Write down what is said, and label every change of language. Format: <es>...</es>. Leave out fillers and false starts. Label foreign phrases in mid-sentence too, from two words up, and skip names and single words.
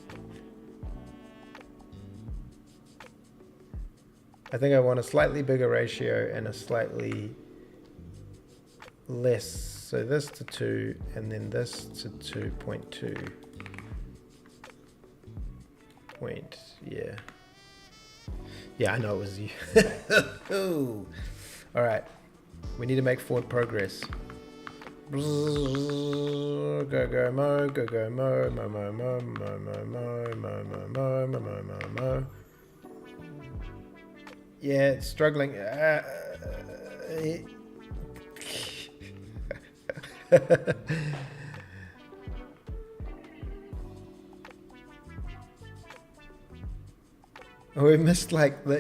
<en>I think I want a slightly bigger ratio and a slightly less. So this to 2 and then this to 2.2. Point, yeah. Yeah, I know it was you. Ooh. All right, we need to make forward progress. Go mo, go mo, mo mo mo mo mo mo mo mo mo mo mo mo. Yeah, it's struggling. Oh, we missed like that.</en>